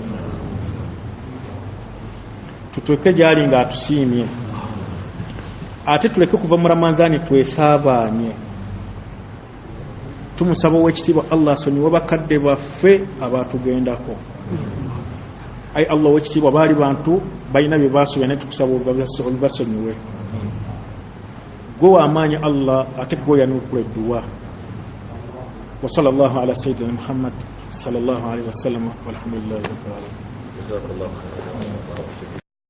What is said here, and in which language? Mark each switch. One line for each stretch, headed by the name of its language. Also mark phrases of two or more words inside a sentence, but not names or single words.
Ganda: tutweke gyali nga atusiimye ate tuleke kuva mu Ramadhaani twesaabaanye tumusaba ow'ekitiibwa Allah asonyiwe bakadde baffe abatugendako ai Allah ow'ekitiibwa baali bantu balina bye baasuubya naye tukusaba olubasonyiwe gwe w'amaanyi Allah ate gwe oyanukula edduwa
Arabic: وصلى الله على سيدنا محمد صلى الله عليه وسلم والحمد لله رب العالمين.